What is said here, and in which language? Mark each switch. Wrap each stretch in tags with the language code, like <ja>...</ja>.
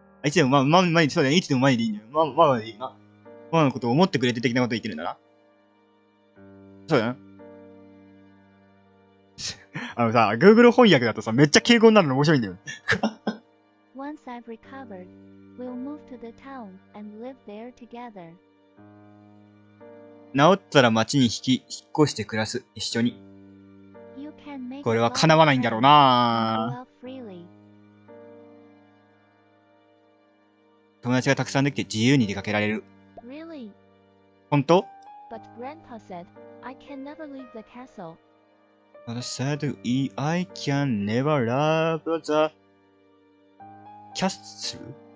<ja>いつでもそうだね。いつでも前でいいんだよ。ママでいいな。ママのことを思ってくれて的なこと言ってるんだな。そうだな。さ、Google 翻訳だとさ、めっちゃ敬語になるの面白いんだよ。</ja> <en>Once I've recovered, we'll move to the town and live there together.</en> <ja>治ったら町に引っ越して暮らす、一緒に。これは叶わないんだろうな。友達がたくさんできて自由に出かけられる。</ja> <en>Really?</en> <ja>本当</ja> <en>But Grandpa said, I can never leave the castle. I said, I can never leave the castle?</en>